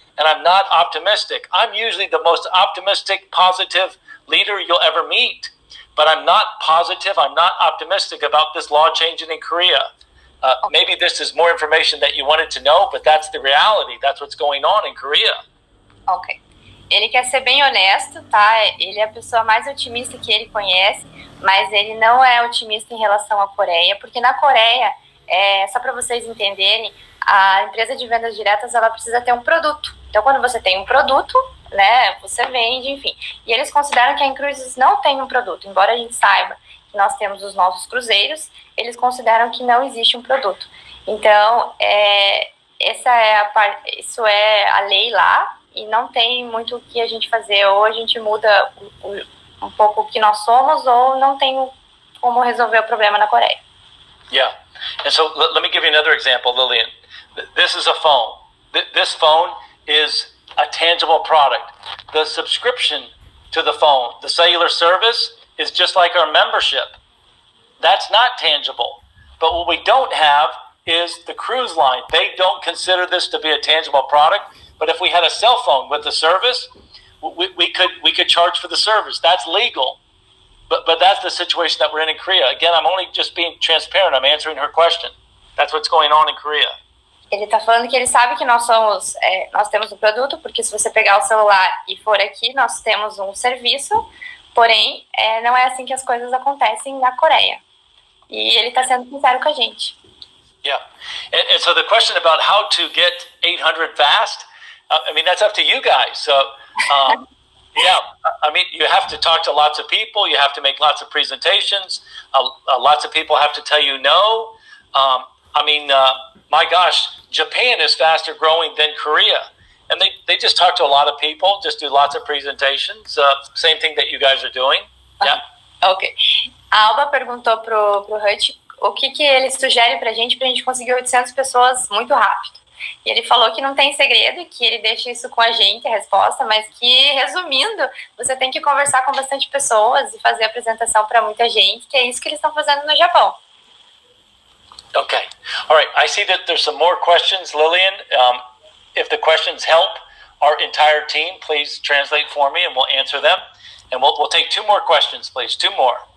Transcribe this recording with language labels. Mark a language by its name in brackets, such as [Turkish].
[English] And I'm not optimistic. I'm usually the most optimistic, positive leader you'll ever meet. But I'm not positive, I'm not optimistic about this law changing in Korea. Maybe this is more information that you wanted to know, but that's the reality. That's what's going on in Korea. Ok. [Portuguese] Ele quer ser bem honesto, tá? Ele é a pessoa mais otimista que ele conhece, mas ele não é otimista em relação à Coreia, porque na Coreia, só para vocês entenderem, a empresa de vendas diretas, ela precisa ter um produto. Então, quando você tem um produto, né, você vende, enfim. E eles consideram que a incruises não tem um produto, embora a gente saiba que nós temos os nossos cruzeiros, eles consideram que não existe um produto. Então, isso é a lei lá, e não tem muito o que a gente fazer. Ou a gente muda um pouco o que nós somos, ou não tem como resolver o problema na Coreia. [English] Yeah. And so let me give you another example, Lillian. This is a phone. This phone is a tangible product. The subscription to the phone, the cellular service, is just like our membership. That's not tangible. But what we don't have is the cruise line. They don't consider this to be a tangible product. But if we had a cell phone with the service, we could charge for the service. That's legal. But that's the situation that we're in Korea. Again, I'm only just being transparent. I'm answering her question. That's what's going on in Korea. [Portuguese] Ele está falando que ele sabe que nós temos um produto, porque se você pegar o celular e for aqui, nós temos um serviço, porém, não é assim que as coisas acontecem na Coreia. E ele está sendo sincero com a gente. [English] Yeah. And so the question about how to get 800 fast, I mean, that's up to you guys. So, yeah, I mean, you have to talk to lots of people. You have to make lots of presentations. Lots of people have to tell you no. I mean, my gosh, Japan is faster growing than Korea. And they just talk to a lot of people, just do lots of presentations. Same thing that you guys are doing. Yeah. Ok. [Portuguese] A Alba perguntou pro Hutch o que ele sugere pra gente conseguir 800 pessoas muito rápido. E ele falou que não tem segredo e que ele deixa isso com a gente, a resposta, mas que, resumindo, você tem que conversar com bastante pessoas e fazer apresentação para muita gente, que é isso que eles estão fazendo no Japão. [English] Okay. All right. I see that there's some more questions, Lillian. If the questions help our entire team, please translate for me and we'll answer them. And we'll take 2 more questions, please. 2 more.